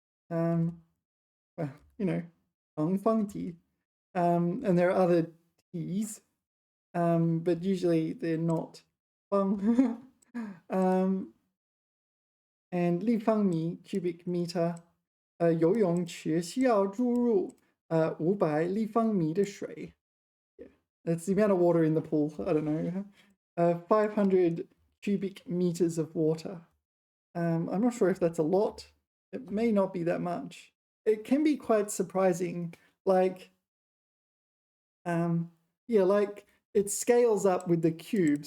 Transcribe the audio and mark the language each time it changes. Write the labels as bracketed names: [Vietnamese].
[Chinese] Well, 长方体. [English] And there are other t's, but usually they're not 方. And 立方米 cubic meter. [Chinese] 游泳池需要注入500立方米的水. [English] Yeah, that's the amount of water in the pool. I don't know. 500 cubic meters of water. I'm not sure if that's a lot. It may not be that much. It can be quite surprising. Like it scales up with the cube.